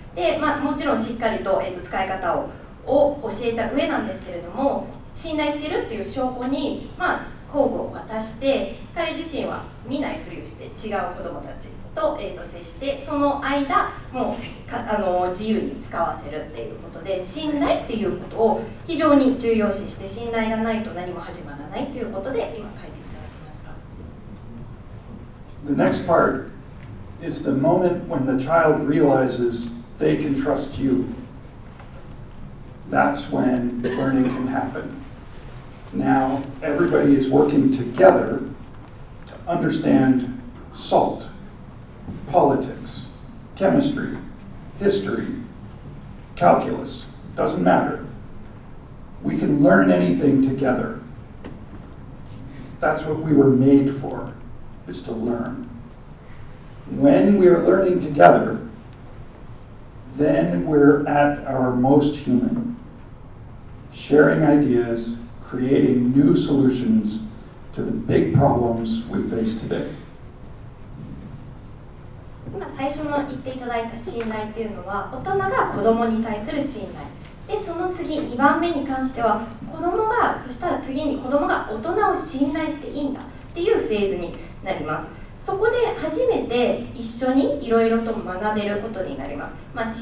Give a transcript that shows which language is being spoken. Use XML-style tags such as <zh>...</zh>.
<ja>で、もちろんしっかりと、使い方を教えた上なんですけれども、信頼しているっていう証拠に、工具を渡して、彼自身は見ないふりをして違う子どもたちと、接して、その間もう自由に使わせるっていうことで、信頼っていうことを非常に重要視して、信頼がないと何も始まらないということで今書いていただきました。</ja> <en>The next part is the moment when the child realizes they can trust you. That's when learning can happen. Now, everybody is working together to understand SALT, politics, chemistry, history, calculus, doesn't matter. We can learn anything together. That's what we were made for, is to learn. When we are learning together, then we're at our most human, sharing ideas, creating new solutions to the big problems we face today.</en> <ja>今最初の言っていただいた信頼っていうのは、大人が子供に対する信頼で、その次2番目に関しては子供が、そしたら次に子供が大人を信頼していいんだっていうフェーズになります。そこで初めて一緒にいろいろと学べることになります。</ja>